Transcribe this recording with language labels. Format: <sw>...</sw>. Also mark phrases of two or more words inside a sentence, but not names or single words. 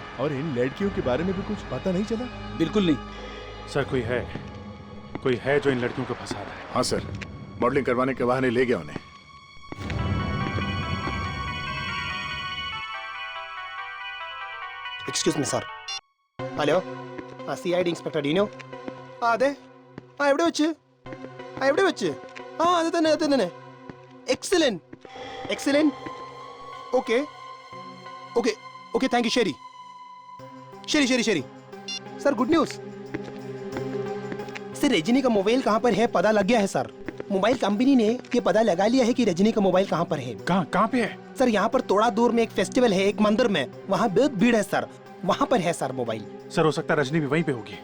<hi>और इन लड़कियों के बारे में भी कुछ पता नहीं चला? बिल्कुल नहीं सर। कोई है जो इन लड़कियों को फंसा रहा है। हाँ सर, मॉडलिंग करवाने के बहाने ले गया उन्हें।</hi> <en>Excuse me sir.</en> <ml>ഹലോ, ആ CID ഇൻസ്പെക്ടർ ഡീനോ? ആ അതെ. എവിടെ വെച്ച്? അത് തന്നെ.</ml> <en>Excellent. Okay, thank you.</en> <ml>ശരി.</ml> <en>Sir good news.</en> <hi>सर रजनी का मोबाइल कहाँ पर है पता लग गया है सर. मोबाइल कंपनी ने ये पता लगा लिया है कि रजनी का मोबाइल कहाँ पर है. कहाँ पे है? सर यहाँ पर थोड़ा दूर में एक फेस्टिवल है, एक मंदिर में, वहाँ बहुत भीड़ है सर. वहाँ पर है सर मोबाइल. सर हो सकता है रजनी भी वहीं पे होगी.</hi>